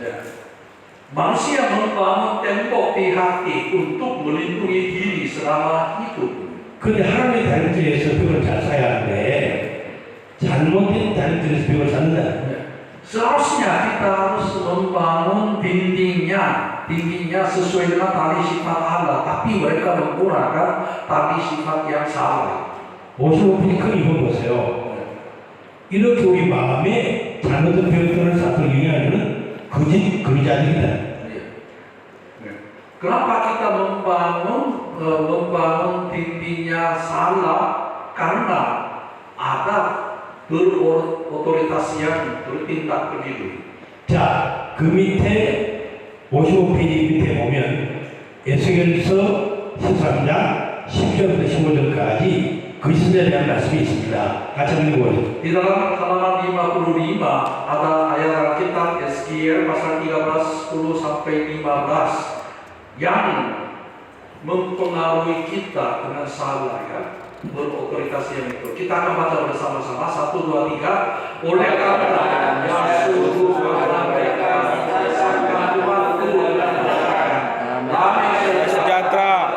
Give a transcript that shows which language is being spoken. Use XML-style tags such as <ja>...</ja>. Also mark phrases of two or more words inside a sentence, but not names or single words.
<id>Manusia membangun tembok di hati untuk melindungi diri selama hidup.</id> <ko>그런데 하나님의 다림줄에서 벽을 잘 쌓아야 하는데 잘못된 다림줄에서 벽을 쌓는다.</ko> <id>Seharusnya kita harus membangun dindingnya sesuai dengan tali sifat Allah, tapi mereka menggunakan tali sifat yang salah.</id> <ko>55페이지 큰 이거 보세요. 이렇게 우리 마음에 잘못된 벽돌을 쌓고 유행하는 거짓 그리자들이다.</ko> <id>Kenapa kita membangun dindingnya salah? Karena ada berotoritas yang bertindak keliru.</id> <ko>자, 그 밑에 55페이지 밑에 보면 에스겔서 13장 10절부터 15절까지 그 시대에 대한 말씀이 있습니다. 같이 한번 읽어보세요.</ko> <id>Di dalam halaman 55 ada ayat Alkitab Yeskiel pasal 13, 10 sampai 15 yang mempengaruhi kita dengan salah, ya, berotoritas yang itu. Kita akan baca bersama-sama 1, 2, 3. Oleh karena yang suruh kepada mereka sampai waktu damai sejahtera.</id>